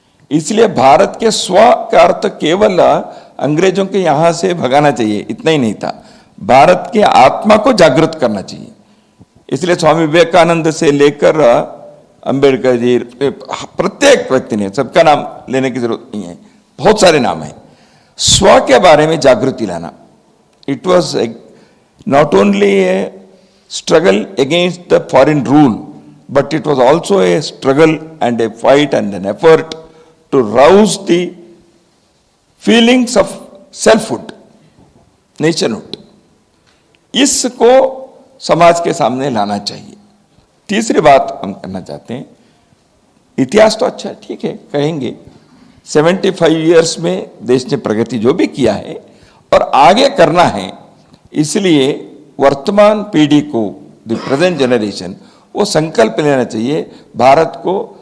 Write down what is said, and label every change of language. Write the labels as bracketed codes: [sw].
[hi] इसलिए भारत के स्व का अर्थ केवल अंग्रेजों के यहां से भगाना चाहिए इतना ही नहीं था, भारत की आत्मा को जागृत करना चाहिए। इसलिए स्वामी विवेकानंद से लेकर अंबेडकर जी, प्रत्येक व्यक्ति ने, सबका नाम लेने की जरूरत नहीं है, बहुत सारे नाम हैं, स्व के बारे में जागृति लाना। [en] It was not only a struggle against the foreign rule, but it was also a struggle and a fight and an effort to rouse the feelings of selfhood, nationhood. [hi] इसको समाज के सामने लाना चाहिए। तीसरी बात हम करना चाहते हैं, इतिहास तो अच्छा ठीक है, कहेंगे 75 ईयर्स में देश ने प्रगति जो भी किया है और आगे करना है, इसलिए वर्तमान पीढ़ी को, [en] the present generation, [hi] वो संकल्प लेना चाहिए भारत को